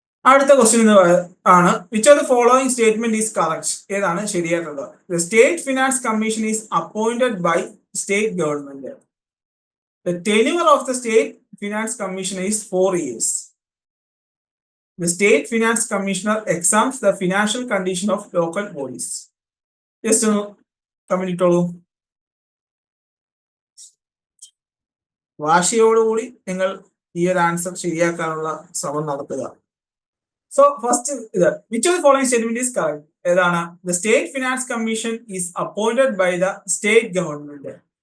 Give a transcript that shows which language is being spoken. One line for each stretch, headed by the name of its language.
English: അടുത്ത ക്വസ്റ്റ്യൻ ആണ് which of the following statement is correct?
Malayalam: ഏതാണ് ശരിയായിട്ടുള്ളത്?
English: The state finance commission is appointed by state government. The tenure of the state finance commission is 4 years. The state finance commissioner examines the financial condition of local bodies.
Malayalam: Just ഒന്ന് comment ഇട്ടോളൂ. വാശിയോടുകൂടി നിങ്ങൾ ഈ ഒരു answer ശരിയാക്കാനുള്ള ശ്രമം നടത്തുക.
English: So first ഇത് which of the following statement is correct? ഏതാണ്? The state finance commission is appointed by the state government.